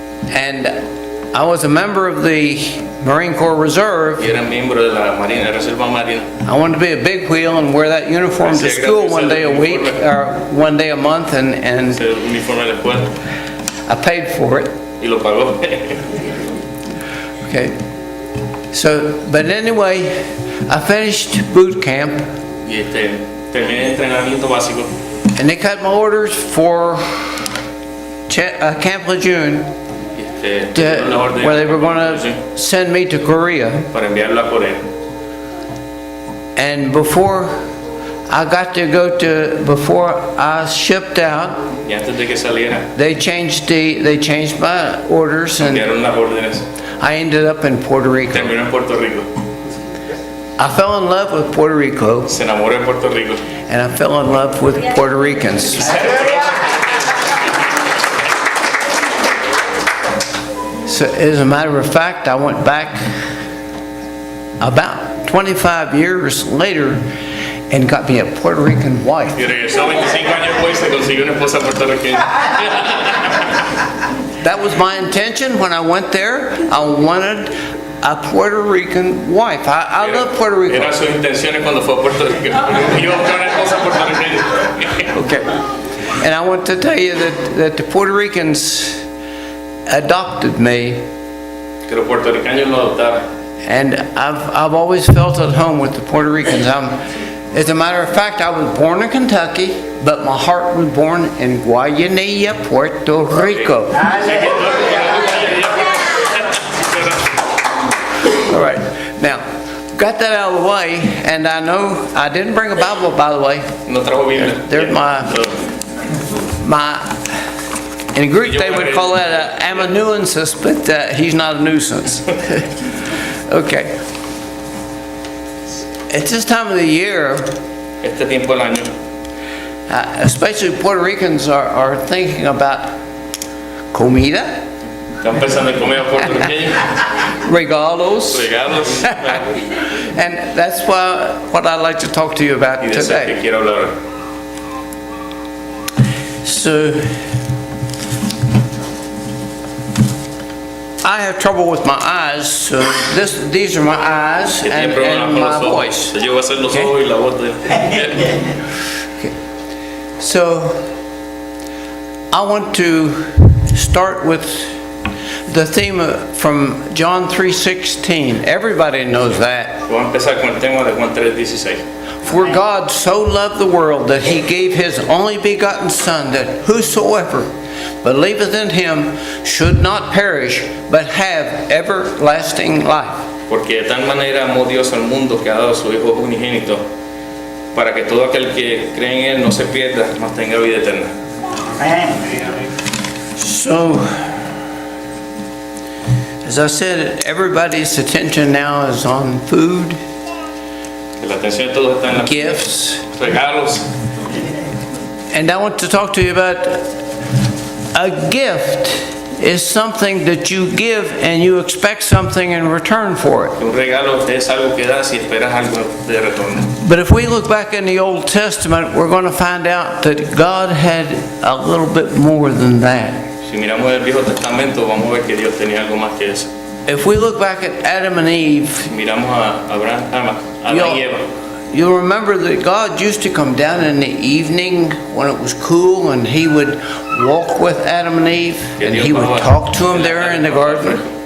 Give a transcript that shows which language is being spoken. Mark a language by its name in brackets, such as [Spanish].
[English] and I was a member of the Marine Corps Reserve. [Spanish] Y era miembro de la Marina, de Reserva Marina. [English] I wanted to be a big wheel and wear that uniform to school one day a week, or one day a month, and [Spanish] Se uniforme de la escuela [English] I paid for it. [Spanish] y lo pagó. [English] Okay. So, but anyway, I finished boot camp, [Spanish] Y terminé el entrenamiento básico. [English] and they cut my orders for Camp Lejeune, where they were going to send me to Korea. [Spanish] para enviarlo a Corea. [English] And before I got to go to, before I shipped out, [Spanish] Y antes de que saliera, [English] they changed my orders, and [Spanish] enviaron las órdenes. [English] I ended up in Puerto Rico. [Spanish] Terminó en Puerto Rico. [English] I fell in love with Puerto Rico, [Spanish] Se enamoró de Puerto Rico. [English] and I fell in love with Puerto Ricans. So as a matter of fact, I went back about 25 years later and got me a Puerto Rican wife. [Spanish] Y regresó 25 años después y se consiguió una esposa puertorriqueña. [English] That was my intention when I went there. I wanted a Puerto Rican wife. I love Puerto Rico. [Spanish] Eran sus intenciones cuando fue a Puerto Rico. Iba a buscar una esposa puertorriqueña. [English] Okay. And I want to tell you that the Puerto Ricans adopted me, [Spanish] Que los puertorriqueños lo adoptaron. [English] and I've always felt at home with the Puerto Ricans. As a matter of fact, I was born in Kentucky, but my heart was born in Guayanilla, Puerto Rico. All right. Now, got that out of the way, and I know I didn't bring a Bible, by the way. [Spanish] No trajo Biblia. [English] There's my in Greek they would call that an amanuensis, but he's not a nuisance. Okay. At this time of the year, [Spanish] Este tiempo del año, [English] especially Puerto Ricans are thinking about comida, [Spanish] están pensando en comida puertorriqueña, regalos, regalos. [English] and that's what I'd like to talk to you about [Spanish] Y de eso es que [English] today. [Spanish] quiero hablar. [English] So, I have trouble with my eyes, so these are my eyes [Spanish] Que tiene [English] and [Spanish] problemas con [English] my [Spanish] los ojos. [English] voice. [Spanish] Yo voy a hacer los [English] Okay. [Spanish] ojos y la voz de [English] So, I want to start with the theme from John 3:16. Everybody knows that. [Spanish] Voy a empezar con el tema de Juan 3:16. [English] For God so loved the world that he gave his only begotten Son, that whosoever believeth in him should not perish, but have everlasting life. [Spanish] Porque de tal manera amó Dios al mundo que ha dado a su Hijo unigénito, para que todo aquel que cree en él no se pierda, mas tenga vida eterna. [English] So, as I said, everybody's attention now is on food, [Spanish] Que la atención de todos está en los [English] gifts, [Spanish] regalos. [English] and I want to talk to you about a gift is something that you give and you expect something in return for it. [Spanish] Un regalo es algo que das y esperas algo de retorno. [English] But if we look back in the Old Testament, we're going to find out that God had a little bit more than that. [Spanish] Si miramos el Viejo Testamento, vamos a ver que Dios tenía algo más que eso. [English] If we look back at Adam and Eve, [Spanish] Si miramos a Adán y Eva, [English] you'll remember that God used to come down in the evening when it was cool, and He would walk with Adam and Eve, and He would talk to them there in the garden.